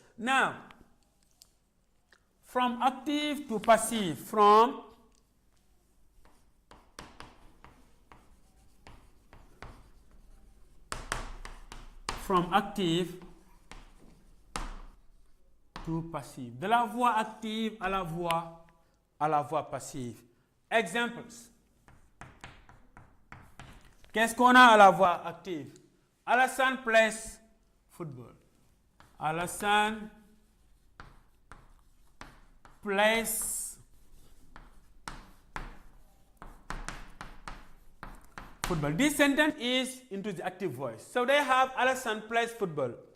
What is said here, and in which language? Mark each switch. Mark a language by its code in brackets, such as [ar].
[en] Now, from active to passive, from active to passive. [fr] De la voix active à la voix passive. Examples. Qu'est-ce qu'on a à la voix active? [en] Alassane plays football. Alassane plays football. This sentence is into the active voice. So they have Alassane plays football.